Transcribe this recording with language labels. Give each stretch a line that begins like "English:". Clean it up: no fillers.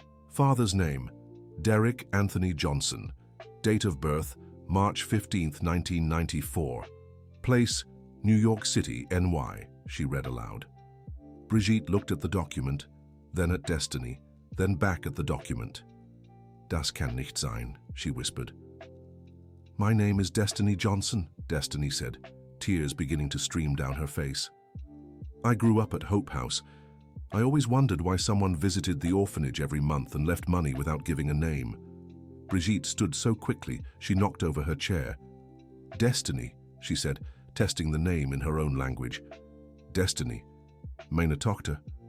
English: Father's name, Derek Anthony Johnson. Date of birth, March 15, 1994. Place, New York City, NY, she read aloud. Brigitte looked at the document, then at Destiny, then back at the document.
German: Das kann nicht sein,
English: she whispered. My name is Destiny Johnson, Destiny said, tears beginning to stream down her face. I grew up at Hope House. I always wondered why someone visited the orphanage every month and left money without giving a name. Brigitte stood so quickly she knocked over her chair. Destiny, she said, testing the name in her own language. Destiny.
German: Meine Tochter.